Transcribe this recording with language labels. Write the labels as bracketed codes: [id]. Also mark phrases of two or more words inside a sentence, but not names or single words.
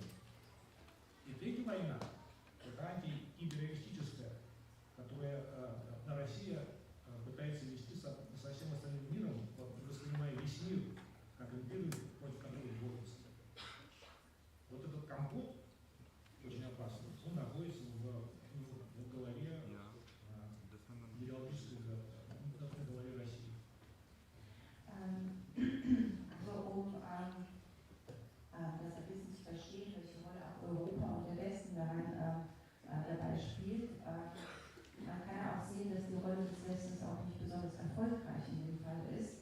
[ru] И третья война – это антиимпериалистическая, которая Россия пытается вести со всем остальным миром, воспринимая весь мир как империю, против которой борется. Вот этот компот очень опасный, он находится в голове идеологической в голове России. [de] Das ein bisschen zu verstehen, welche Rolle auch Europa und der Westen dabei spielt. Man kann auch sehen, dass die Rolle des Westens auch nicht besonders erfolgreich in dem Fall ist.